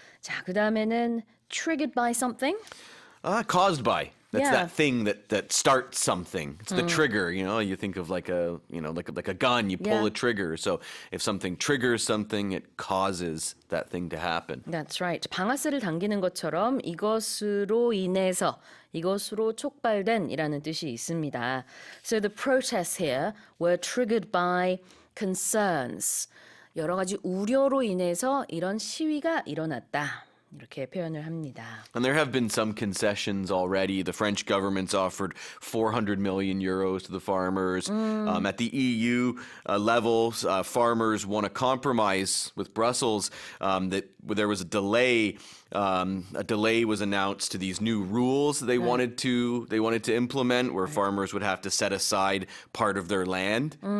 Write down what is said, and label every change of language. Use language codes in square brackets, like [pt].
[ko] 자, 그다음에는 [en] triggered by something. Caused by. That's Yeah. that thing that starts something. It's the trigger, you think of like a gun, you pull a trigger. So if something triggers something, it causes that thing to happen. That's right. [ko] 방아쇠를 당기는 것처럼 이것으로 인해서 이것으로 촉발된이라는 뜻이 있습니다. [en] So the protests here were triggered by concerns. [ko] 여러 가지 우려로 인해서 이런 시위가 일어났다. 이렇게 표현을 합니다. [en] And there have been some concessions already. The French government's offered 400 million euros to the farmers. At the EU levels, farmers want to compromise with Brussels that there was a delay. A delay was announced to these new rules that they wanted to implement, where farmers would have to set aside part of their land.